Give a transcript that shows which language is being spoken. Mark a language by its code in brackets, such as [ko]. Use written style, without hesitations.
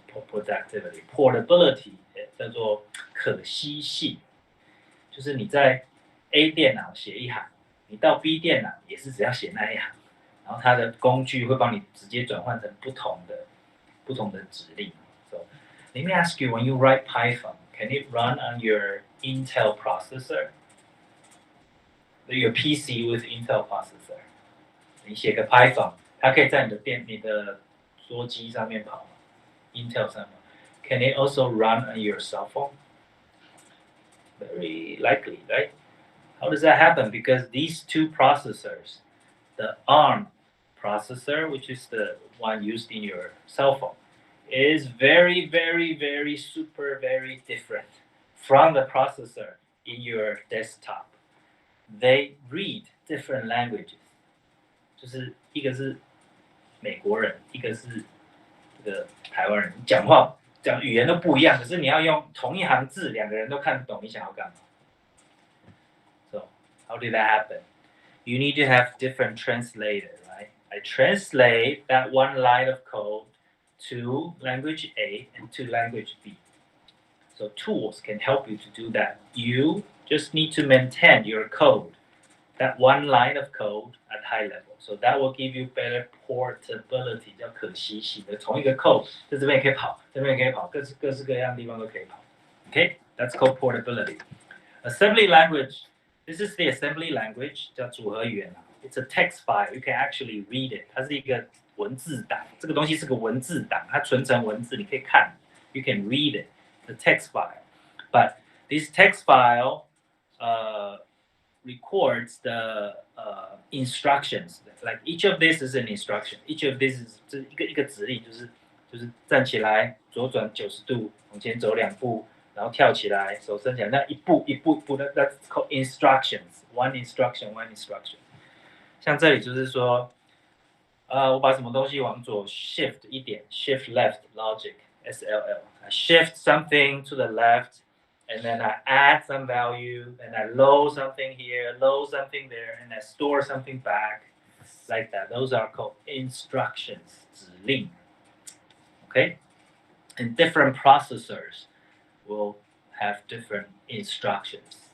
[zh] Productivity, portability 叫做可吸性，就是你在 A 电脑写一行，你到 B 电脑也是只要写那一行，然后它的工具会帮你直接转换成不同的指令。 [en] So let me ask you, when you write Python, can it run on your Intel processor? Your PC with Intel processor? [zh] 你写个 Python， 它可以在你的桌机上面跑吗？ [en] Intel [zh] 上面 [en] Can it also run on your cell phone? Very likely, right? How does that happen? Because these two processors, the ARM processor, which is the one used in your cell phone, is very, very, very super, very different from the processor in your desktop. They read different languages. [zh] 就是一个是美国人，一个是这个台湾人，讲语言都不一样，可是你要用同一行字，两个人都看得懂你想要干嘛。 [en] So how did that happen? You need to have different translator, right? I translate that one line of code to language A and to language B. So tools can help you to do that. You just need to maintain your code, that one line of code at high level. So that will give you better portability, [zh] 叫可吸性的，同一个 code 在这边也可以跑，这边也可以跑，各式各样的地方都可以跑。 [en] Okay, that's called portability. Assembly language. This is the assembly language, [zh] 叫组合语言。 [en] It's a text file. You can actually read it. [zh] 它是一个文字档，这个东西是个文字档，它存成文字，你可以看。 [en] You can read it, the text file. But this text file records the instructions. Like each of this is an instruction. Each of this is [zh] 一个指令，就是站起来，左转90度，往前走2步，然后跳起来，手伸起来，那一步一步的 ， [en] that's called instructions. One instruction, one instruction. [zh] 像这里就是说，我把什么东西往左 shift 一点 ，shift left logic SLL. [en] I shift something to the left. And then I add some value, and I load something here, load something there, and I store something back, like that. Those are called instructions, 指令. Okay? And different processors will have different instructions.